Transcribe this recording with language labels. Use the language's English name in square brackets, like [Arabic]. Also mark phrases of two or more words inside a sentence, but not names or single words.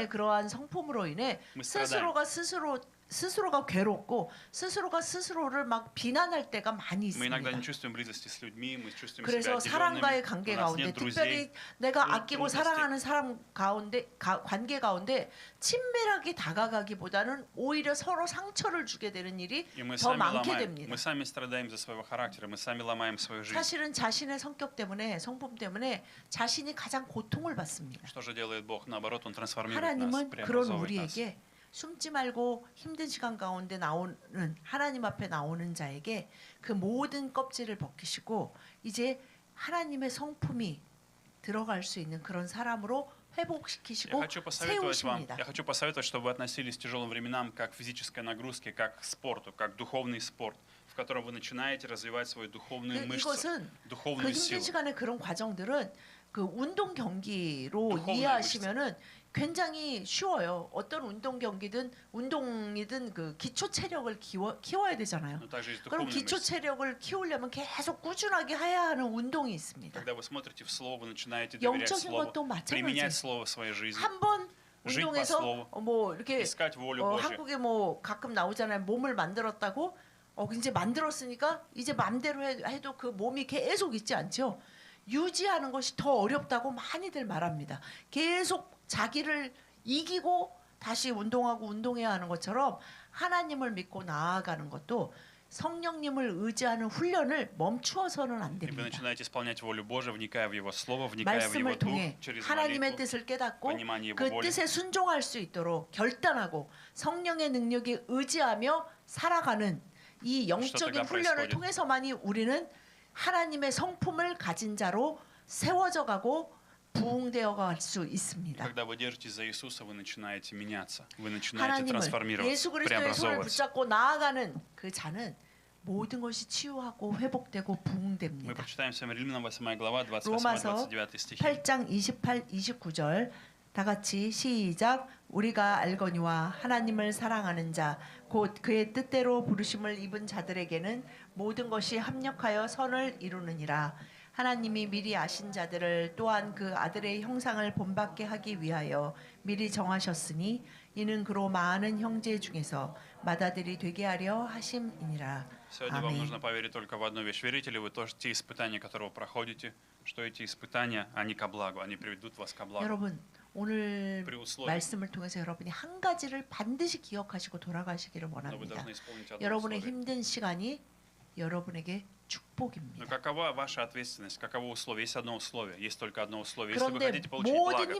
[Russian] себя. [Korean] 그러한 성품으로 인해 [Russian] Мы страдаем. [Korean] 스스로가 괴롭고 스스로가 스스로를 막 비난할 때가 많이 [Russian] Мы иногда не [Korean] 있습니다. [Russian] чувствуем близости с людьми, мы чувствуем себя [Korean] 그래서 [Russian] отделенными, [Korean] 사람과의 [Russian] у [Korean] 관계 [Russian] нас [Korean] 가운데 [Russian] нет друзей. [Korean] 특별히 내가 그 아끼고 [Russian] трудности. [Korean] 사랑하는 사람 가운데 관계 가운데 친밀하게 다가가기보다는 오히려 서로 상처를 주게 되는 일이 [Russian] И мы [Korean] 더 [Russian] сами [Korean] 많게 [Russian] ломаем, [Korean] 됩니다. [Russian] мы сами страдаем из-за своего характера, мы сами ломаем свою жизнь. [Korean] 사실은 자신의 성격 때문에 성품 때문에 자신이 가장 고통을 받습니다. [Russian] Что же делает Бог? Наоборот, Он трансформирует нас, [Korean] 하나님은 그런 [Russian] преобразовывает нас. [Korean] 우리에게 숨지 말고 힘든 시간 가운데 나오는 하나님 앞에 나오는 자에게 그 모든 껍질을 벗기시고 이제 하나님의 성품이 들어갈 수 있는 그런 사람으로 회복시키시고 세우십니다. [Russian] Я хочу посоветовать, чтобы вы относились к тяжелым временам как к физической нагрузке, как к спорту, как к духовный спорт, в котором вы начинаете развивать свою духовную мышцу, [Korean] 이것은 그 [Russian] духовную [Korean] 힘든 [Russian] силу. [Korean] 시간에 그런 과정들은 그 운동 경기로 두꺼운 이해하시면은 굉장히 쉬워요. 어떤 운동 경기든 운동이든 그 기초 체력을 키워야 되잖아요. [Russian] Но также есть [Korean] 그럼 [Russian] духовные [Korean] 기초 [Russian] мышцы. [Korean] 체력을 키우려면 계속 꾸준하게 해야 하는 운동이 있습니다. [Russian] Когда вы смотрите в Слово, вы начинаете доверять [Korean] 영적인 [Russian] Слову, [Korean] 것도 [Russian] применять [Korean] 마찬가지. [Russian] Слово в своей жизни, [Korean] 한 번 [Russian] жить по [Korean] 운동에서 [Russian] Слову, [Korean] 뭐 이렇게 [Russian] искать волю Божью. [Korean] 한국에 뭐 가끔 나오잖아요. 몸을 만들었다고 이제 만들었으니까 이제 맘대로 해도 그 몸이 계속 있지 않죠. 유지하는 것이 더 어렵다고 많이들 말합니다. 계속 자기를 이기고 다시 운동하고 운동해야 하는 것처럼 하나님을 믿고 나아가는 것도 성령님을 의지하는 훈련을 멈추어서는 안 [Russian] И вы [Korean] 됩니다. [Russian] начинаете исполнять волю Божию, вникая в Его Слово, вникая в Его [Korean] 말씀을 [Russian] Дух, [Korean] 통해 [Russian] через [Korean] 하나님의 [Russian] молитву, [Korean] 뜻을 깨닫고 [Russian] понимание Его [Korean] 그 [Russian] воли. [Korean] 뜻에 순종할 수 있도록 결단하고 성령의 능력에 의지하며 살아가는 이 영적인 [Russian] тогда [Korean] 훈련을 [Russian] происходит? [Korean] 통해서만이 우리는 하나님의 성품을 가진 자로 세워져 가고 부흥되어 갈 수 있습니다. [Russian] Когда вы держитесь за Иисуса, вы начинаете меняться, вы начинаете [Korean] 하나님을 [Russian] трансформироваться, [Korean] 예수 그리스도의 손을 [Russian] преобразовываться. [Korean] 붙잡고 나아가는 그 자는 모든 것이 치유하고 회복되고 [Russian] Мы [Korean] 부흥됩니다. [Russian] прочитаем с вами Римлянам 8 глава, [Korean] 로마서 [Russian] 28-29 стихи. [Korean] 8장 28, 29절 다 같이 시작. 우리가 알거니와 하나님을 사랑하는 자 곧 그의 뜻대로 부르심을 입은 자들에게는 모든 것이 합력하여 선을 이루느니라. 하나님이 미리 아신 자들을 또한 그 아들의 형상을 본받게 하기 위하여 미리 정하셨으니 이는 그로 많은 형제 중에서 맏아들이 되게 하려 하심이니라. [Russian] Сегодня вам [Korean] 아멘. [Russian] нужно поверить только в одну вещь. Верите ли вы то, что те испытания, которые вы проходите, что эти испытания, они ко благу, они приведут вас ко благу? [Korean] 여러분 오늘 [Russian] При условии, [Korean] 말씀을 통해서 여러분이 한 가지를 반드시 기억하시고 돌아가시기를 [Russian] но вы [Korean] 원합니다. [Russian] должны исполнить одно [Korean] 여러분의 [Russian] условие. [Korean] 힘든 시간이 여러분에게 [Russian] Но [Korean] 축복입니다. [Russian] какова ваша ответственность? Каково условие? Есть одно условие. Есть только одно условие. Если вы [Korean] 그런데 [Russian] хотите получить [Korean] 모든 [Russian] благо,